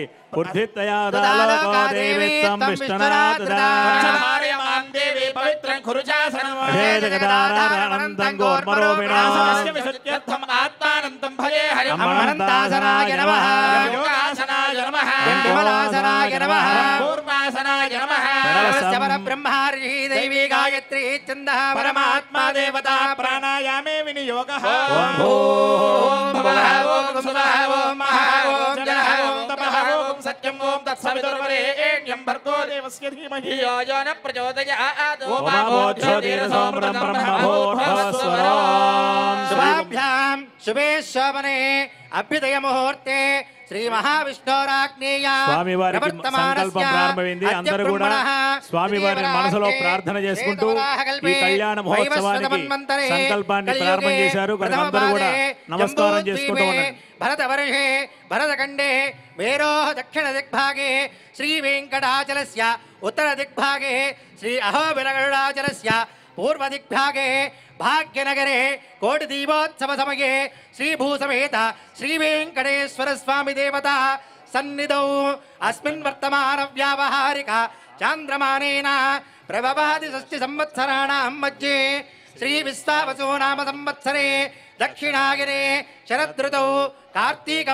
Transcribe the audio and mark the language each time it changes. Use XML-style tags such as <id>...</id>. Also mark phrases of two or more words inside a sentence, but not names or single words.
<sa>ఉర్ధిత్తయాదలోదేవిత్వం విష్ణునాథదాం దేవి పవిత్రం కురుచాసనం అనంతం గోర్మరోపిణాస్య విశుద్ధ్యర్థం ఆత్మానంతం భజే హరిం. అనంతాసనాయ నమః. యోగాసనాయ నమః. విమలాసనాయ నమః. కూర్మాసనాయ నమః. పరబ్రహ్మార్హి దైవీ గాయ गायत्री छन्दः परमात्मा देवता प्राणायामे विनियोगः ओम भुवः ओम सुवः ओम महः ओम जनः ओम तपः ओम सत्यं ओम तत्सवितुर्वरेण्यं भर्गो देवस्य धीमहि यो न प्रचोदयात् ओमाभूज्योतिरसोमृतं ब्रह्मभूर्भुवस्वरम् शुभाभ्यां शुभे शोभने अभ्युदय मुहूर्ते శ్రీ మహావిష్ణురాజ్ఞేయ</sa> <te>స్వామివారికి సంకల్పం ప్రారంభమైంది. అందరూ కూడా స్వామివారి మనసులో ప్రార్థన చేసుకుంటూ ఈ కళ్యాణ మహోత్సవానికి సంకల్పాన్ని ప్రారంభం చేశారు. కనుక అందరూ కూడా నమస్కారం చేసుకుంటూ ఉండండి.</te> <sa>భరతవర్షే భరతఖండే మేరోః దక్షిణ దిగ్భాగే శ్రీ వెంకటాచలస్య ఉత్తర దిగ్భాగే శ్రీ అహోబిలగరుడాచలస్య पूर्व दिग्भागे भाग्यनगरे कोटि दीपोत्सव समये श्री भूसमेत श्री वेंकटेश्वर स्वामी देवता सन्निधौ अस्मिन् वर्तमान व्यावहारिक चांद्रमानेन प्रभवादि षष्टि संवत्सराणां मध्ये श्री विश्वावसु नाम संवत्सरे दक्षिणागिरे शरदृतौ कार्तीक</sa>